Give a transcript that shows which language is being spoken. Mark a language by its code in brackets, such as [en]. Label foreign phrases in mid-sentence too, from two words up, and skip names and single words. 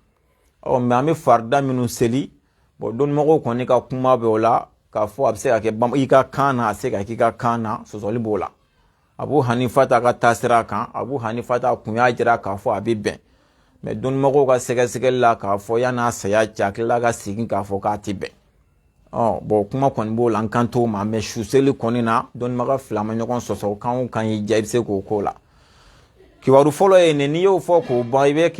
[bm] mais an bɛ farida minnu seli bon dɔnnimɔgɔw kɔni ka kuma bɛ o la k'a fɔ a bɛ se ka kɛ i ka kan na a se ka k'i ka kan na sɔsɔli b'o la Abu Hanifa ta ka taasira kan Abu Hanifa ta kun y'a jira k'a fɔ a bɛ bɛn mais dɔnnimɔgɔw ka sɛgɛsɛgɛli la k'a fɔ yan'a saya cɛ a tilala ka segin k'a fɔ k'a tɛ bɛn bon kuma kɔni b'o la an kan t'o ma mais su seli kɔni na dɔnnibaga fila ma ɲɔgɔn sɔsɔ kan o kan y'i ja i bɛ se k'o k'o la kibaru fɔlɔ ye nin n'i y'o fɔ k'o ban i bɛ